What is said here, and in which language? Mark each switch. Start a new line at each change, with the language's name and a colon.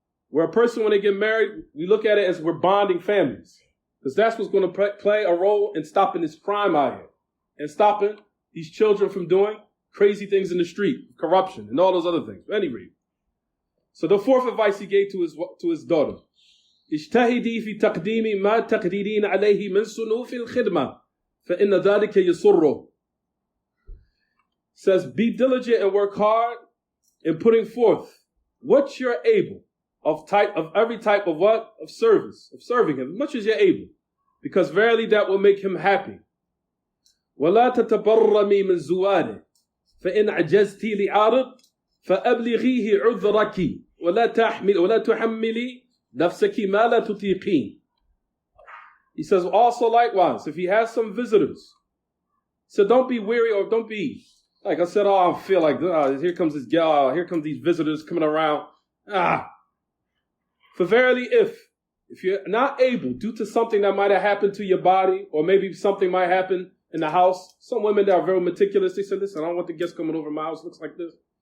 English: Where a person, when they get married, we look at it as we're bonding families. Because that's what's going to play a role in stopping this crime out here. And stopping these children from doing crazy things in the street, corruption, and all those other things. Anyway. So the fourth advice he gave to his daughter.
Arabic: اجتهدي في تقديم ما تقدرين عليه من صنوف الخدمة فإن ذلك يسره.
English: Says, be diligent and work hard in putting forth what you're able of every type of what? Of service, of serving him, as much as you're able. Because verily that will make him happy.
Arabic: ولا تتبرمي من زواله فإن عجزتي لعارض فأبلغيه عذرك ولا تحملي نفسك ما لا تطيقين.
English: He says also likewise, if he has some visitors, so don't be weary or don't be like I said, I feel like here comes this gal, here comes these visitors coming around. For verily if you're not able, due to something that might have happened to your body, or maybe something might happen in the house, some women that are very meticulous, they say, listen, I don't want the guests coming over my house, looks like this.